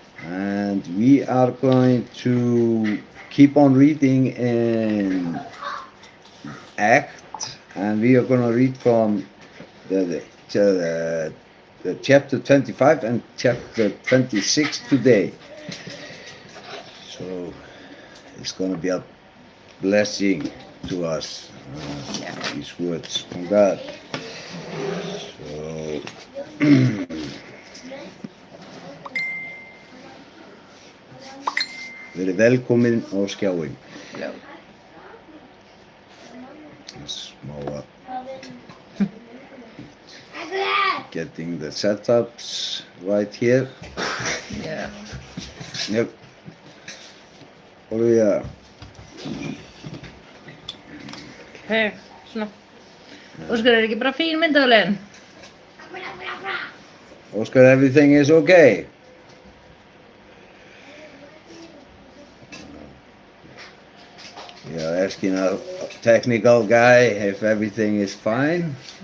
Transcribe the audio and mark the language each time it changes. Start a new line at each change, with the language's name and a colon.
English: And we are going to keep on reading in Act, and we are going to read from the chapter 25 and chapter 26 today. So it's going to be a blessing to us, these words from God. So
Icelandic: verið velkomin á skjáinn. Já. Smá
English: getting the setups right here. Yeah. Yep. Yeah.
Icelandic: Okay, svona. Óskar, ekki bara fín myndavélin?
English: Oscar, everything is okay? Yeah, asking a technical guy if everything is fine.